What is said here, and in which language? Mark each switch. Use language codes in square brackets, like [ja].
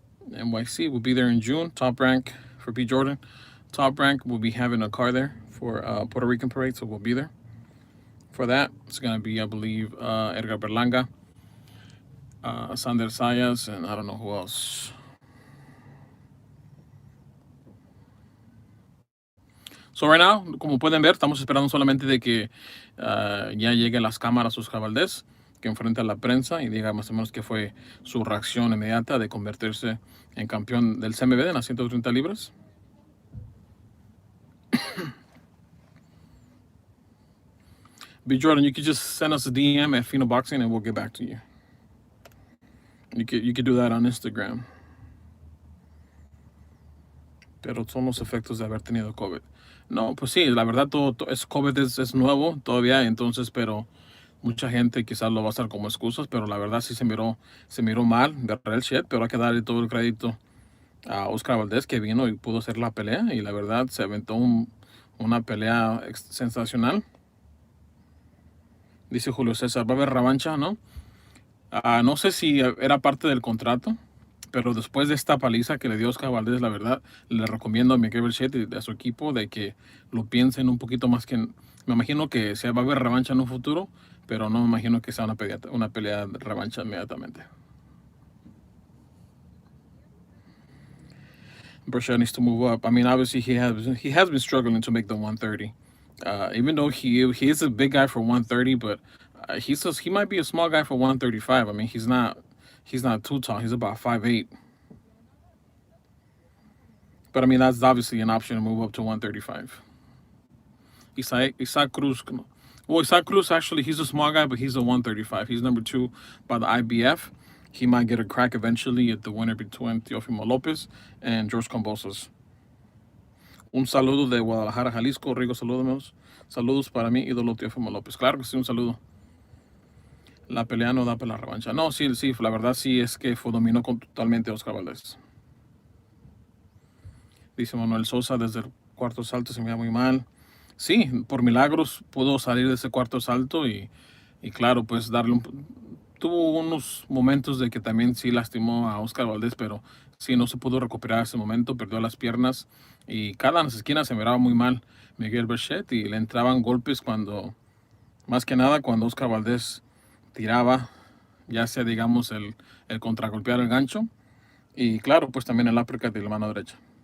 [en] NYC will be there in June. Top Rank for B. Jordan. Top Rank will be having a car there for Puerto Rican parade, so we'll be there for that. It's going to be, I believe, Edgar Berlanga, Sander Sayas, and I don't know who else. So right now, [es] como pueden ver, estamos esperando solamente de que ya lleguen las cámaras Oscar Valdez, que enfrente a la prensa y diga más o menos qué fue su reacción inmediata de convertirse en campeón del CMB en las 130 libras. [en] B. Jordan, you could just send us a DM at Fino Boxing and we'll get back to you. You could do that on Instagram. [es] Pero son los efectos de haber tenido COVID. No, pues sí, la verdad COVID es nuevo todavía, entonces, pero mucha gente quizás lo va a usar como excusas, pero la verdad sí se miró mal de [en] real shit, [es] pero hay que darle todo el crédito a Oscar Valdez que vino y pudo hacer la pelea y la verdad se aventó una pelea sensacional. Dice Julio César, va a haber revancha, ¿no? No sé si era parte del contrato Pero después de esta paliza que le dio Oscar Valdez, la verdad, le recomiendo a Miguel Berchelt y a su equipo de que lo piensen un poquito más que... Me imagino que se va a ver revancha en un futuro, pero no me imagino que sea una pelea de revancha inmediatamente. [en] Berchelt needs to move up. I mean, obviously he has been struggling to make the 130. Even though he is a big guy for 130, but he might be a small guy for 135. I mean, he's not too tall. He's about 5'8". But I mean, that's obviously an option to move up to 135. Isaac Cruz. Well, Isaac Cruz, actually, he's a small guy, but he's a 135. He's number 2 by the IBF. He might get a crack eventually at the winner between Teofimo Lopez and George Kambosos. [es] Un saludo de Guadalajara, Jalisco. Rigo, salúdanos. Saludos para mí, ídolo Teofimo López. Claro que sí, un saludo. La pelea no da para la revancha. No, sí, la verdad sí es que dominó totalmente a Oscar Valdez. Dice Manuel Sosa, desde el cuarto salto se me veía muy mal. Sí, por milagros pudo salir de ese cuarto salto y claro, pues tuvo unos momentos de que también sí lastimó a Oscar Valdez, pero sí no se pudo recuperar ese momento, perdió las piernas y cada en las esquinas se miraba muy mal Miguel Berchelt y le entraban golpes más que nada cuando Oscar Valdez tiraba, ya sea digamos el contragolpear el gancho y claro, pues también el uppercut de la mano derecha.